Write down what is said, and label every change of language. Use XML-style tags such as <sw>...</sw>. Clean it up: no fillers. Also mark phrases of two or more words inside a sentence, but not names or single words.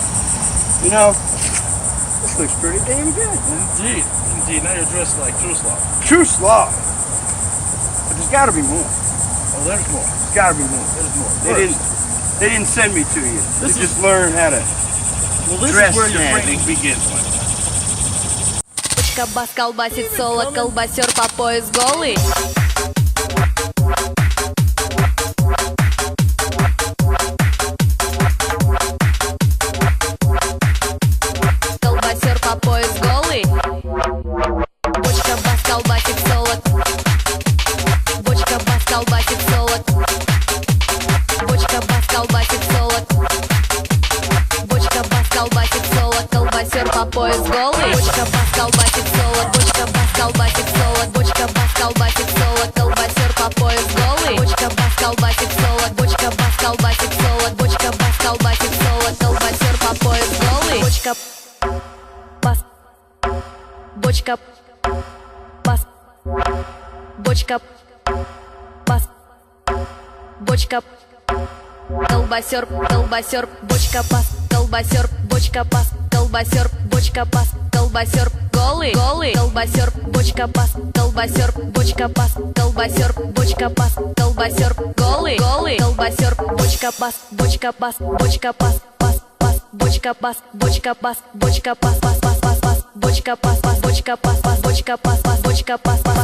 <en>You know, this looks pretty damn good. Indeed. Now you're dressed like true Slav. True Slav. But there's got to be more. Oh, there's more. There's got to be more. There's more. They didn't send me to you. This They just learn how to This dress is where your snazzy. training begins, my friend.</en> <ru>Бас колбасит соло, колбасер по пояс голый. Колбасер по пояс голый. Бочка бас колбасит соло. Бочка бас колбасит соло. Бочка бас колбасит соло. Бочка бас колбасит соло. Колбасер по пояс голый. Бочка бас колбасит соло. Бочка бас колбасит соло. Бочка бас колбасит соло. Колбасер по пояс голый. Бочка бас колбасит соло. Бочка бас колбасит соло. Бочка бас колбасит соло. Колбасер по пояс голый. Бочка бас. Бочка бас. Бочка бас. Бочка. Колбасер, бочка бас, колбасер, бочка бас, колбасер, бочка бас, колбасер, голый, колбасер, бочка бас, колбасер, бочка бас, колбасер, бочка бас, колбасер, голый, колбасер, бочка бас, бочка бас, бочка бас, бочка бас, бочка бас, бочка бас, бочка бас, бочка бас, бочка бас, бочка бас,</ru>